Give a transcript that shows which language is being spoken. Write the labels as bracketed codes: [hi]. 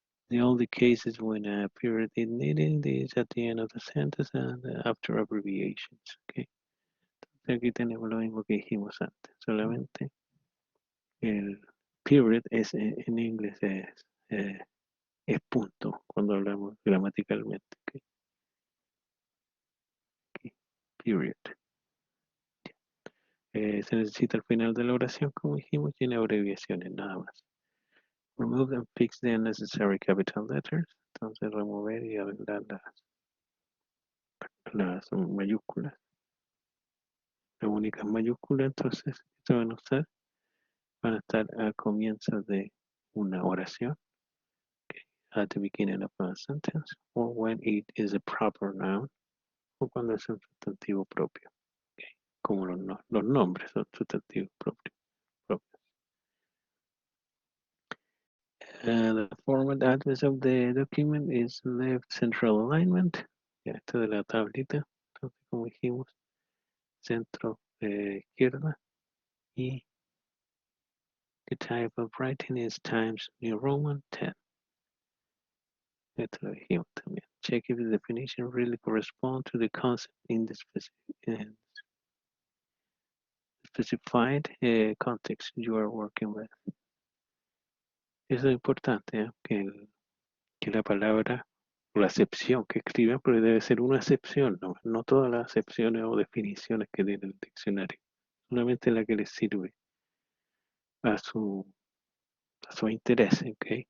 [en] The only cases when a period is needed is at the end of the sentence and after abbreviations. Okay. [es] Entonces aquí tenemos lo mismo que dijimos antes, solamente el period es en inglés es punto cuando hablamos gramaticalmente. [en] Okay. Okay. Period. [es] Se necesita al final de la oración, como dijimos, tiene abreviaciones nada más. [en] Remove and fix the unnecessary capital letters. [es] Entonces remover y arreglar las mayúsculas. Las únicas mayúsculas entonces que se van a usar van a estar al comienzo de una oración. [en] At the beginning of a sentence. Or when it is a proper noun. [es] O cuando es un sustantivo propio. Okay. Como los nombres son sustantivos propios. [en] The format address of the document is left central alignment. [es] Ya, esto de la tablita. Entonces, como dijimos, centro izquierda. [en] Y the type of writing is Times New Roman 10. [es] Esto lo dijimos también. [en] Check if the definition really corresponds to the concept in the specified context you are working with. [es] Eso es importante, ¿eh? Que la palabra o la acepción que escriben, porque debe ser una acepción, no todas las acepciones o definiciones que tiene el diccionario, solamente la que les sirve a su, a su interés, ¿okay?